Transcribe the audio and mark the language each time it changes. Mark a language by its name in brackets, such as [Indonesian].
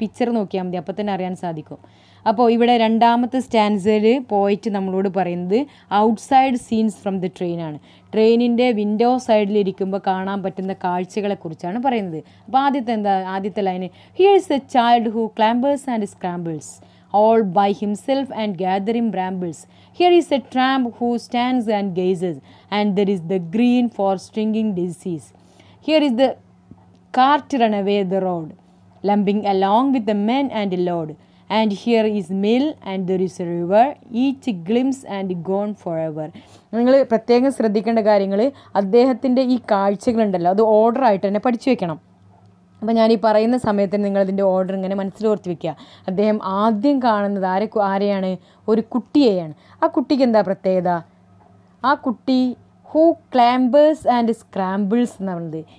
[Malayalam] Picture നോക്കിയാൽ മതി, അപ്പോൾ തന്നെ അറിയാൻ സാധിക്കും. അപ്പോൾ ഇവിടെ രണ്ടാമത്തെ സ്റ്റാൻസയിൽ പോയിട്ട് നമ്മളോട് പറയുന്നത് [English] Outside scenes from the ട്രെയിനാണ്. [Malayalam] ട്രെയിനിൻ്റെ വിൻഡോ സൈഡിലിരിക്കുമ്പോൾ കാണാൻ പറ്റുന്ന കാഴ്ചകളെക്കുറിച്ചാണ് പറയുന്നത്. അപ്പോൾ ആദ്യത്തെ line, [English] Here is a child who clambers and scrambles all by himself and gathering brambles. Here is a tramp who stands and gazes, and there is the green for stringing daisies. Here is the cart run away the road, lumbering along with the men and load. And here is mill and there is a river, each glimpse and gone forever. [Malayalam] നിങ്ങൾ പ്രത്യേകം ശ്രദ്ധിക്കേണ്ട കാര്യങ്ങൾ, അദ്ദേഹത്തിൻ്റെ ഈ കാഴ്ചകളുണ്ടല്ലോ അത് order ആയിട്ട് തന്നെ പഠിച്ചു വെക്കണം. അപ്പോൾ ഞാൻ ഈ പറയുന്ന സമയത്ത് നിങ്ങളതിൻ്റെ ഓർഡർ ഇങ്ങനെ മനസ്സിലോർത്ത് വെക്കുക. അദ്ദേഹം ആദ്യം കാണുന്നത് ആരെയാണ്? ഒരു കുട്ടിയെയാണ്. ആ കുട്ടിക്ക് എന്താ പ്രത്യേകത? ആ കുട്ടി [English] who climbers and scrambles [Malayalam] എന്ന് പറയുന്നത്.